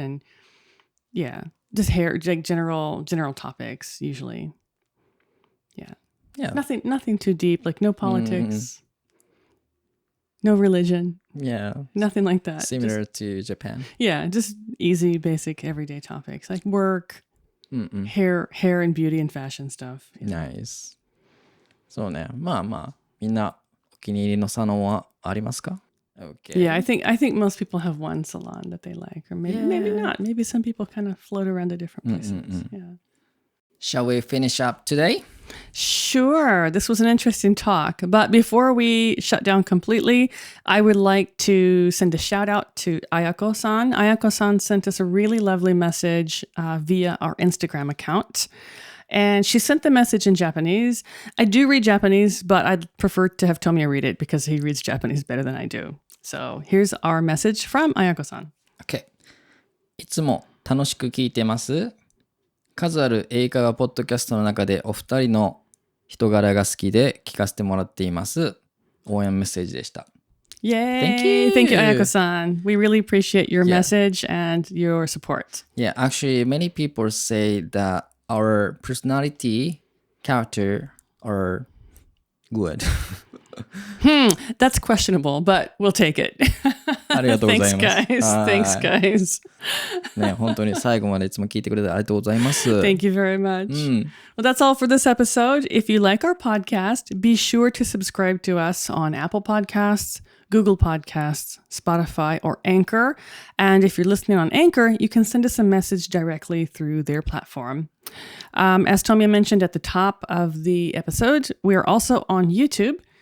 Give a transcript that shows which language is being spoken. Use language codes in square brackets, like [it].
[en] And yeah, just hair, general topics usually. Yeah. Nothing too deep, like no politics, no religion. Yeah. Nothing like that. Similar to Japan. Yeah, just easy, basic, everyday topics like work, hair and beauty and fashion stuff. Nice. [ja] そうね。みんなお気に入りのサロンはありますか? [en] Okay. Yeah, I think most people have one salon that they like, or maybe not. Maybe some people kind of float around to different places. Yeah. Shall we finish up today? Sure. This was an interesting talk. But before we shut down completely, I would like to send a shout out to Ayako-san. Ayako-san sent us a really lovely message via our Instagram account. And she sent the message in Japanese. I do read Japanese, but I'd prefer to have Tomia read it because he reads Japanese better than I do. So here's our message from Ayako-san. Okay. [ja] いつも楽しく聞いてます。数ある英会話ポッドキャストの中でお二人の人柄が好きで聞かせてもらっています。応援メッセージでした。 [en] Yay! Thank you, Ayako-san. We really appreciate your message and your support. Yeah, actually, many people say that our personality, character are good. That's questionable, but we'll take it. [ja] ありがとうございます。 [en] Thanks, guys. [ja] ね、本当に最後までいつも聞いてくれてありがとうございます。 [en] Thank you very much. Well, that's all for this episode. If you like our podcast, be sure to subscribe to us on Apple Podcasts, Google Podcasts, Spotify, or Anchor. And if you're listening on Anchor, you can send us a message directly through their platform. As Tomia mentioned at the top of the episode, we are also on YouTube.